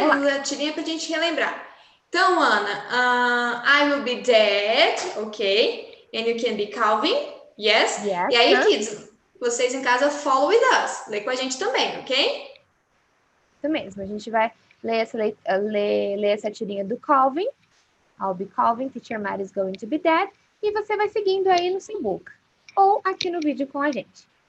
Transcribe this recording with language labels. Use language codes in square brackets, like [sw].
[pt] Vamos ler a tirinha para a gente relembrar. Então, Ana, [en] I will be dead, [pt] ok? [en] And you can be Calvin, yes? [pt] E aí, [en] kids, [pt] vocês em casa [en] follow with us. [pt] Lê com a gente também, ok? Isso mesmo, a gente vai ler essa tirinha do Calvin. [en] I'll be Calvin, Teacher Mari is going to be dead. [pt] E você vai seguindo aí no seu book. Ou aqui no vídeo com a gente.